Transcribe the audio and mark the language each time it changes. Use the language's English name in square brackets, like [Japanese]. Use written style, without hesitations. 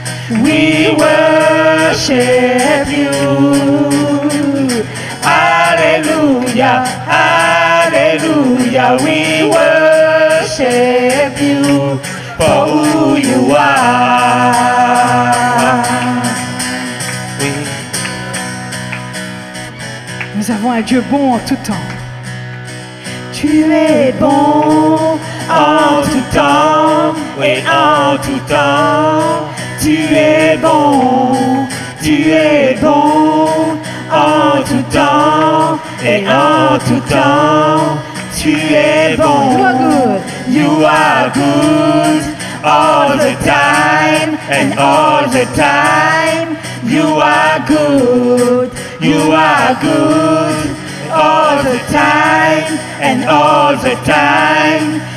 [English] We worship you. Hallelujah, hallelujah, we worship you for who you are. [French] Nous avons un Dieu bon en tout temps. Tu es bon en tout temps, oui en tout temps. Tu es bon, tu es bon en tout temps et en tout temps. Tu es bon. [English] You are good all the time and all the time. You are good. You are good all the time and all the time.